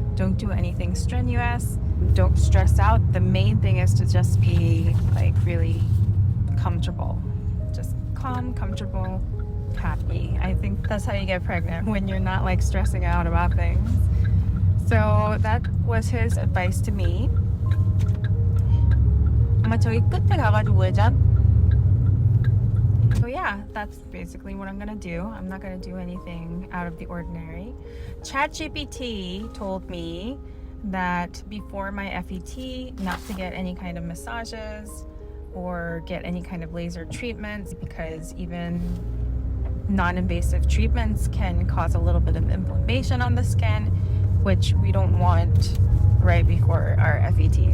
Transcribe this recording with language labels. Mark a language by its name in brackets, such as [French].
[English] Don't do anything strenuous. Don't stress out. The main thing is to just be like really comfortable. Just calm, comfortable, happy. I think that's how you get pregnant, when you're not like stressing out about things. So that was his advice to me. [Korean] 아마 저기 끝에 가가지고 왜죠? [English] So yeah, that's basically what I'm gonna do. I'm not gonna do anything out of the ordinary. ChatGPT told me that before my FET, not to get any kind of massages or get any kind of laser treatments, because even non-invasive treatments can cause a little bit of inflammation on the skin, which we don't want right before our FET.